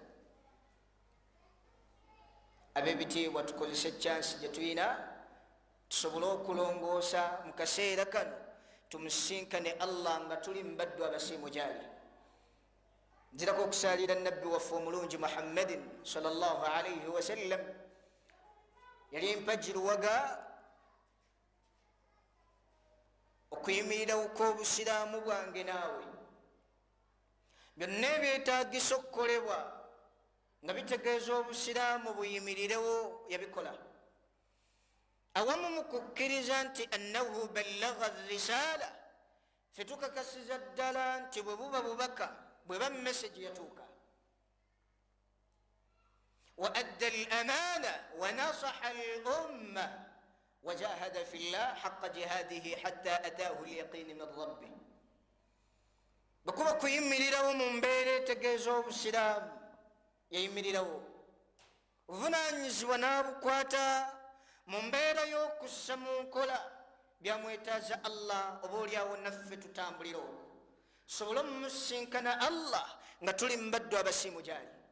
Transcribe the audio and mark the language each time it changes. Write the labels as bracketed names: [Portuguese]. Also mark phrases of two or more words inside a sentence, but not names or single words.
[Ganda] Ab'ebitiibwa, tukozesa chance gye tuyina tusobole okulongoosa mu kaseera kano tumusinkane Allah nga tuli mbaddu abasiimu gyali. Nzirako okusalira nabbi waffe omulungi Muhammadin [Arabic] صلى الله عليه وسلم. [Ganda] Yali mpajiruwaga okuyimirirawo kw'obusiraamu bwange naawe, byonna ebyetaagisa okukolebwa nga bitegeeza obusiraamu buyimirirewo yabikola, awamu mu kukkiriza nti [Arabic] أنه بلغ الرسالة, [Ganda] fe tukakasiza ddala nti bwe buba bubaka, bweba message yatuuka. [Arabic] وأدى الأمانة ونصح الأمة وجاهد في الله حق جهاده حتى أتاه اليقين من ربه. [Ganda] Bwekuba kuyimirirawo mu mbeera etegeeza obusiraamu, yayimirirawo. Obuvunaanyizibwa n'abukwata mu mbeera y'okussa mu nkola byamwetaaza Allah, oba olyawo naffe tutambulira okwo tusobole omumusinkana Allah nga tuli mbaddu abasiimu gyali.